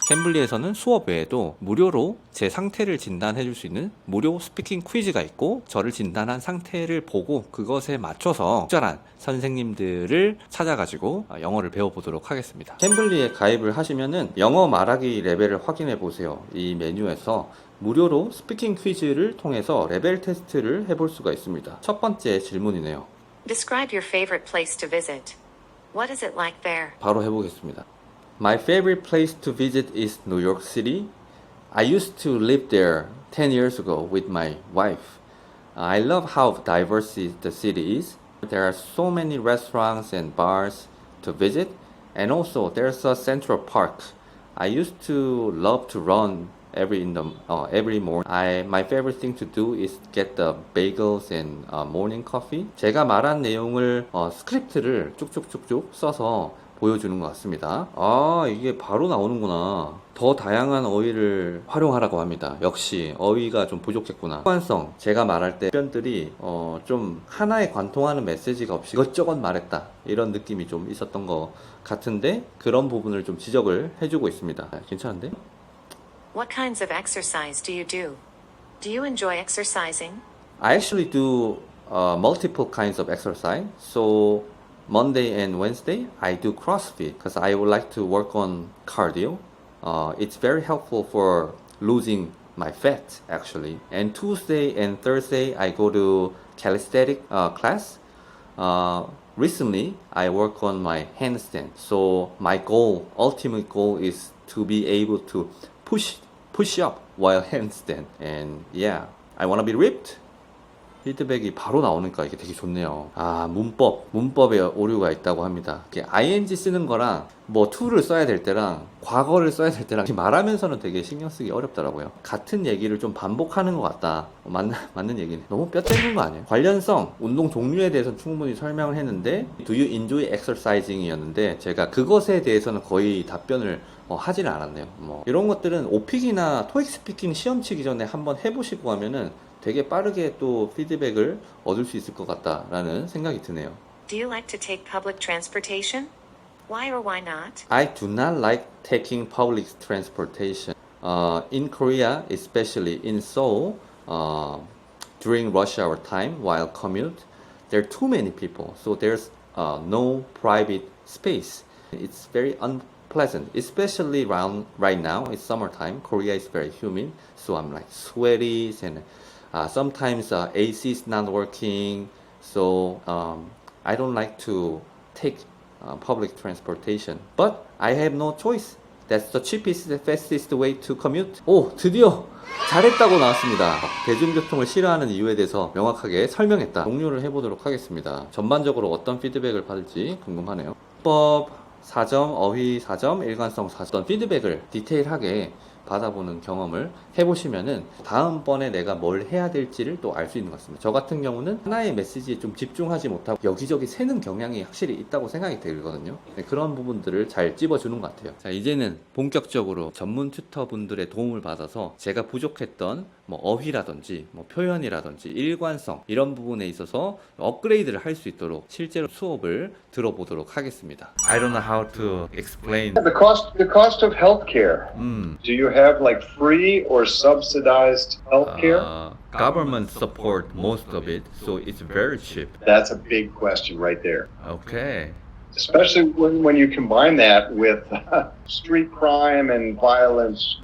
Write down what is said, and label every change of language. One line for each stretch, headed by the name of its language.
Korean: 캠블리에서는 수업 외에도 무료로 제 상태를 진단해 줄 수 있는 무료 스피킹 퀴즈가 있고 저를 진단한 상태를 보고 그것에 맞춰서 적절한 선생님들을 찾아가지고 영어를 배워보도록 하겠습니다. 캠블리에 가입을 하시면은 영어 말하기 레벨을 확인해 보세요. 이 메뉴에서 무료로 스피킹 퀴즈를 통해서 레벨 테스트를 해볼 수가 있습니다. 첫 번째 질문이네요.
English: Describe your favorite place to visit. What is it like there?
Korean: 바로 해보겠습니다.
English: My favorite place to visit is New York City. I used to live there 10 years ago with my wife. I love how diverse the city is. There are so many restaurants and bars to visit, and also there's a Central Park. I used to love to run every morning. My favorite thing to do is get the bagels and morning coffee.
Korean: 제가 말한 내용을 스크립트를 쭉쭉쭉쭉 써서 보여주는 것 같습니다. 이게 바로 나오는구나. 더 다양한 어휘를 활용하라고 합니다. 역시 어휘가 좀 부족했구나. 호환성, 제가 말할 때 표현들이 좀 하나에 관통하는 메시지가 없이 이것저것 말했다 이런 느낌이 좀 있었던 것 같은데 그런 부분을 좀 지적을 해주고 있습니다. 괜찮은데?
English: What kinds of exercise do you do? Do you enjoy exercising? I actually do multiple kinds of exercise. So Monday and Wednesday, I do CrossFit because I would like to work on cardio. It's very helpful for losing my fat actually. And Tuesday and Thursday, I go to calisthenic class. Recently, I work on my handstand. So my ultimate goal is to be able to push up while handstand. And yeah, I want to be ripped.
Korean: 피드백이 바로 나오니까 이게 되게 좋네요. 문법에 오류가 있다고 합니다. ing 쓰는 거랑 뭐 to를 써야 될 때랑 과거를 써야 될 때랑 말하면서는 되게 신경 쓰기 어렵더라고요. 같은 얘기를 좀 반복하는 것 같다. 맞는 얘기네. 너무 뼈 때리는 거 아니에요? 관련성, 운동 종류에 대해서는 충분히 설명을 했는데
English: Do you enjoy exercising?
Korean: 이었는데 제가 그것에 대해서는 거의 답변을 하지는 않았네요. 이런 것들은 오픽이나 토익 스피킹 시험 치기 전에 한번 해보시고 하면은 되게 빠르게 또 피드백을 얻을 수 있을 것 같다라는 생각이 드네요.
English: Do you like to take public transportation? Why or why not? I do not like taking public transportation. In Korea, especially in Seoul, during rush hour time while commute, there are too many people, so there's no private space. It's very unpleasant, especially right now. It's summertime. Korea is very humid, so I'm like sweaty and sometimes AC is not working, so I don't like to take public transportation. But I have no choice. That's the cheapest, fastest way to commute.
Korean: 오, 드디어 잘했다고 나왔습니다. 대중교통을 싫어하는 이유에 대해서 명확하게 설명했다. 종료를 해보도록 하겠습니다. 전반적으로 어떤 피드백을 받을지 궁금하네요. 법 4점, 어휘 4점, 일관성 4점 피드백을 디테일하게 받아보는 경험을 해보시면은 다음번에 내가 뭘 해야 될지를 또 알 수 있는 것 같습니다. 저 같은 경우는 하나의 메시지에 좀 집중하지 못하고 여기저기 새는 경향이 확실히 있다고 생각이 들거든요. 네, 그런 부분들을 잘 찝어주는 것 같아요. 자, 이제는 본격적으로 전문 튜터분들의 도움을 받아서 제가 부족했던 뭐 어휘라든지 뭐 표현이라든지 일관성 이런 부분에 있어서 업그레이드를 할 수 있도록 실제로 수업을 들어보도록 하겠습니다.
English: I don't know how to explain. The cost of healthcare. Do you have like free or subsidized healthcare? Government support most of it, so it's very cheap. That's a big question right there. Okay. Especially when you combine that with street crime and violence.